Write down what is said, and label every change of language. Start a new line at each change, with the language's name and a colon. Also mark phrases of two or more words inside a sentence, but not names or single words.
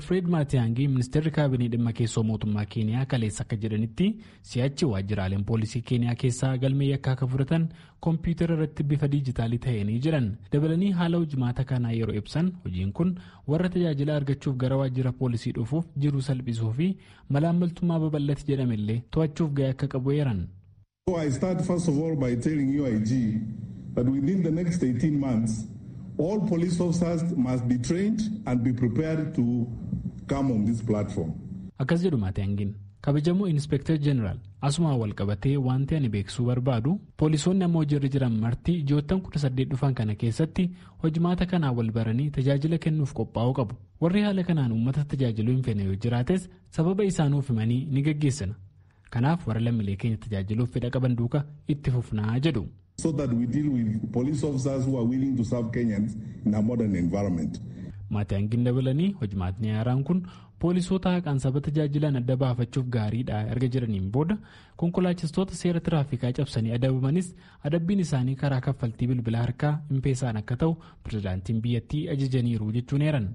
Oromo: Fred Matiang'i ministeerri kaabinee dhimma keessoo mootummaa Keeniyaa kaleessa akka jedhanitti si'achi waajjiraaleen poolisii Keeniyaa keessaa galmee yakkaa akka fudhatan koompiyuutara irratti bifa diijitaalii ta'anii jiran. Dabalanii haala hojimaata kanaa yeroo ibsan hojiin kun warra tajaajila argachuuf gara waajjira poolisii dhufuuf jiru salphisuu fi malaammaltummaa babal'ate jedhamellee to'achuuf gahee akka qabu eeran.
English: I start first of all by telling UIG that within the next 18 months all police officers must be trained and be prepared to come on this platform.
Oromo: Akkas jedhu Matiang'iin kabajamoo Inspector General asuma wal qabatee wanti ani beeksisuu barbaadu poolisoonni ammoo hojirra jiran marti ji'oottan 18 dhufan kana keessatti hojimaata kanaa wal baranii tajaajila kennuuf qophaa'uu qabu. Warri haala kanaan uummata tajaajiluu hin fedhe yoo jiraates sababa isaanuuf himanii ni gaggeessina. Kanaaf warra lammiilee keenya tajaajiluuf fedha qaban duuka itti fufnaa jedhu.
English: So that we deal with police officers who are willing to serve Kenyans in a modern environment.
Oromo: Matiang'iin dabalanii hojimaatni haaraan kun poolisoota haqaan saba tajaajilan adda baafachuuf gaariidha erga jiraniin booda konkolaachistoota seera tiraafikaa cabsanii adabamanis adabbiin isaanii karaa kaffaltii bilbila harkaa impeesaan akka ta'u pirezidaantiin biyyattii ajajaniiru jechuun eeran.